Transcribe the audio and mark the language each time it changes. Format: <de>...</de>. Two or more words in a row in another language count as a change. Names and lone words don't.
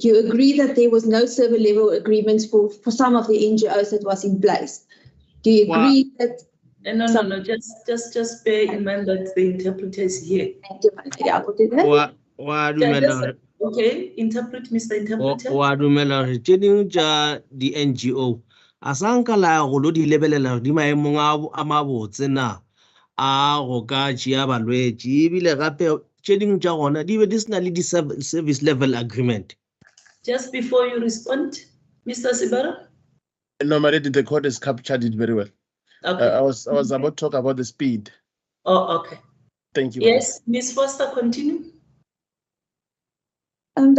<en>Do you agree that there was no server level agreements for some of the NGOs that was in place? Do you agree that? No, just bear in mind that the interpreter is here. Thank you, my lady. I will do that. Okay, interpret, Mr. Interpreter. The NGO.</en> <nso>Asankala go di lebelela di maemong a mabotse na a go ka tšea balwetši ebile gape tše dingwe tša gona di be di sena le di-</nso> <en>service level agreement. Just before you respond, Mr. Sibara. No, my lady, the court has captured it very well. Okay. I was about to talk about the speed. Oh, okay. Thank you. Yes, Ms. Foster, continue. Dr. Manamela.</en>